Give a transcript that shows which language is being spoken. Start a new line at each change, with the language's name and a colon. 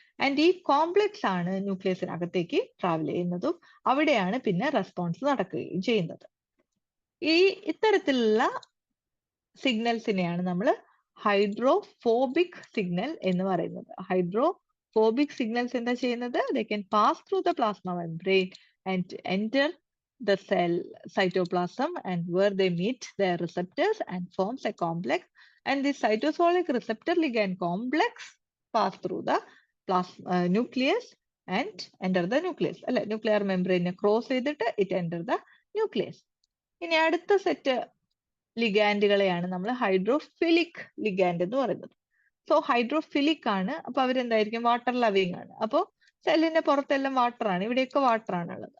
Malayalam: And ഈ complex ആണ് ന്യൂക്ലിയസിനകത്തേക്ക് travel ചെയ്യുന്നതും അവിടെയാണ് പിന്നെ റെസ്പോൺസ് നടക്കുകയും ചെയ്യുന്നത്. ഈ ഇത്തരത്തിലുള്ള സിഗ്നൽസിനെയാണ് നമ്മൾ ഹൈഡ്രോഫോബിക് സിഗ്നൽ എന്ന് പറയുന്നത്. ഹൈഡ്രോഫോബിക് സിഗ്നൽസ് എന്താ ചെയ്യുന്നത്?
English: They can pass through the plasma membrane and enter the cell cytoplasm, and where they meet their receptors and forms a complex, and the cytosolic receptor ligand complex pass through the nucleus and enter the nucleus.
Malayalam: അല്ലെ, nuclear മെംബ്രെയിനെ cross ചെയ്തിട്ട്
English: It enter the nucleus.
Malayalam: ഇനി അടുത്ത set ലിഗാൻഡുകളെയാണ് നമ്മൾ hydrophilic ligand എന്ന് പറയുന്നത്. So hydrophilic ആണ്. അപ്പൊ അവരെന്തായിരിക്കും? Water loving ആണ്. അപ്പോ സെല്ലിന്റെ പുറത്തെല്ലാം വാട്ടർ ആണ്, ഇവിടെയൊക്കെ വാട്ടർ ആണുള്ളത്.